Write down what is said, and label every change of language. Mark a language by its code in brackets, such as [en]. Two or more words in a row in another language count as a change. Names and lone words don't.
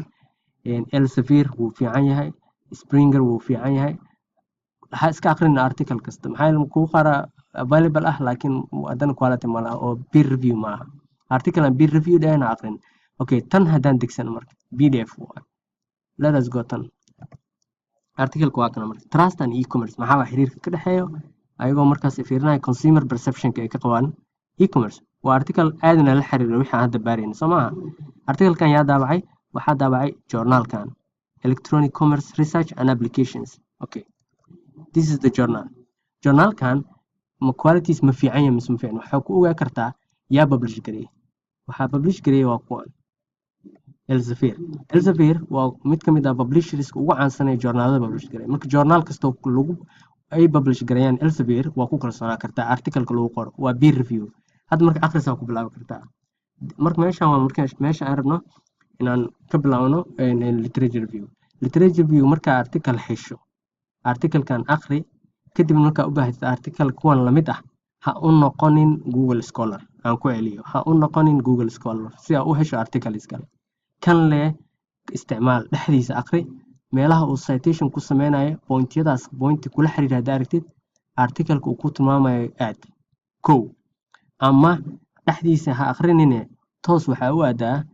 [so] Elsevier wuu fiican yahay. Springer wuu fiican yahay. waxaa iska aqrinaa article kasta maxaa yeelay kugu qaara available ah laakiin haddana quality ma laha oo [en] peer review [so] ma aha. article aan [en] peer review [so] dhahayna aqrin. okay, tan haddaan degsan marka PDF waa [en] let us go [so] tan article waa kana marka [en] trust and e-commerce [so] maxaa xiriirka ka dhaxeeyo ayagoo markaas fiirinaya [en] consumer perception-ka [so] ay ka qabaan e-commerce. waa article aadna la xiriiro wixii aan hadda baarayna soo maaha. article-kan yaa daabacay waxaa daabacay journal-kan Electronic Commerce Research and Applications. [en] okay, this is the journal. [so] journal-kan ma qualities ma fiican yahay mise ma fiican waxaa ku ogaa kartaa yaa publish gareeyay. waxaa publish gareeyay waa kuwan Elsevier waa mid ka mid ah publishers ugu caansan ee journalada publish gareeyay. marka journal kasta lagu ay publish gareeyaan Elsevier waa ku kalsoonaa kartaa article-ka lagu qoro waa [en] peer review. [so] hadda marka akhrisaa ku bilaabi kartaa. marka meeshaan waa meesha aan rabno inaan ka bilaabno [en] literature review. literature review [so] marka article hesho article-kan akhri kadib markaa u baahatid article kuwan la mid ah ha u noqonin Google Scholar. aan ku celiyo ha u noqonin Google Scholar si aad u hesho articles kale. kan leh isticmaal dhexdiisa aqri meelaha uu citation ku sameynayo pointyadaas pointi kula xiriira haddaa aragtid articleka uu ku tilmaamayo aad kow ama dhexdiisa ha aqrinine toos waxaa u aadaa